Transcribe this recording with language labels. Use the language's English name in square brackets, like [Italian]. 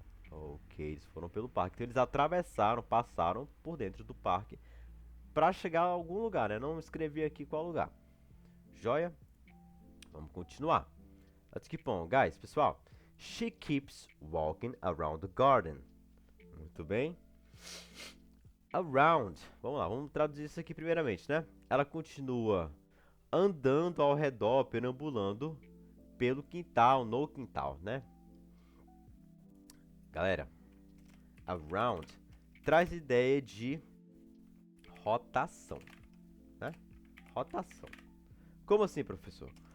[Portuguese] Ok, eles foram pelo parque. Então eles atravessaram, passaram por dentro do parque para chegar a algum lugar, né? Não escrevi aqui qual lugar. Joia? Vamos continuar. [English] Let's keep on. Guys, [Portuguese] pessoal. [English] She keeps walking around the garden. [Portuguese] Muito bem. Around. Vamos lá, vamos traduzir isso aqui primeiramente, né? Ela continua andando ao redor, perambulando pelo quintal, no quintal, né? Galera, around traz ideia de rotação, né? Rotação. Como assim, professor?